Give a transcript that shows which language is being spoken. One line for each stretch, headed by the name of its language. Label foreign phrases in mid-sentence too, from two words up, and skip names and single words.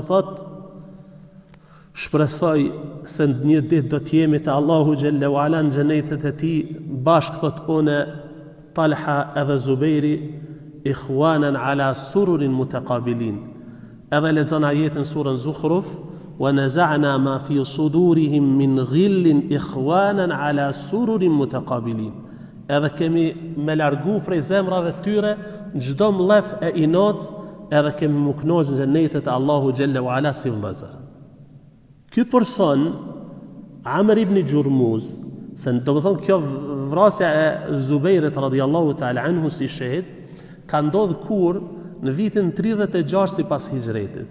Albanian: Thot shpresoj se një ditë do të jemi te Allahu
Arabic: جل وعلا
Albanian: në xhenetet e tij bashkë, thot une Talha edhe Zubejri
Arabic: إخوانا على سرر متقابلين.
Albanian: Edhe lexon ajetin surën Zukhruf,
Arabic: ونزعنا ما في صدورهم من غل إخوانا على سرر متقابلين.
Albanian: Edhe kemi me largu prej zemrave të tyre çdo mllef e inat, edhe kemi muknoz në xhenetet e Allahu
Arabic: جل وعلا
Albanian: si vëllazër. Ky person Amr ibn Jurmuz, se do të thonë kjo vrasja e Zubejrit
Arabic: رضي الله تعالى عنه
Albanian: si shahid, ka ndodhur kur në vitin 36 sipas hijretit.